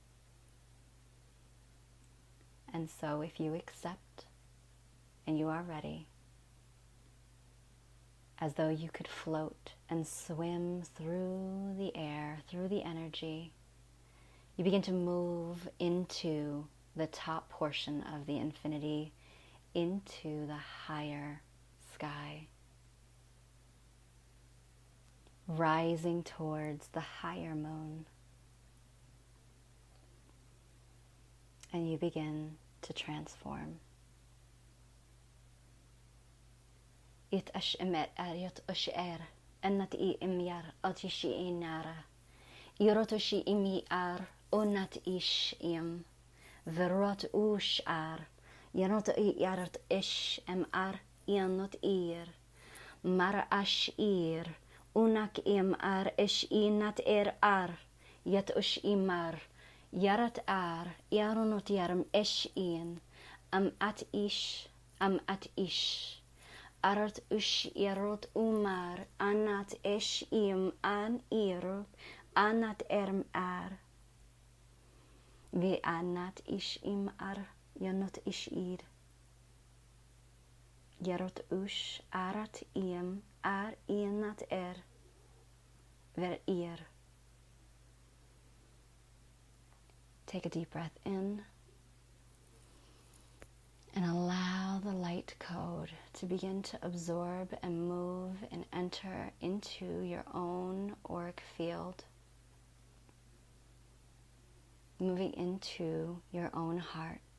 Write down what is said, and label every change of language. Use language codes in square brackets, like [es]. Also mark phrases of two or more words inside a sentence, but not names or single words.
[en] And so if you accept and you are ready, as though you could float and swim through the air, through the energy, you begin to move into the top portion of the infinity, into the higher sky, rising towards the higher moon. And you begin to transform. It ashmet ayat usher anat I imyar atishi inara irotoshi imi ar onat ish im verot ush ar yanot yarat ish em ar yanot ir mar ash ir unak im ar ish inat ar yat ush imar yarat ar yaronot yaram ish in at ish Arat ush yarot umar anat esh im an irot anat erm ar vi anat ish im ar yanot ish ir yarot ush arat im ar inat ver ir. Take a deep breath in and allow the light code to begin to absorb and move and enter into your own auric field, moving into your own heart,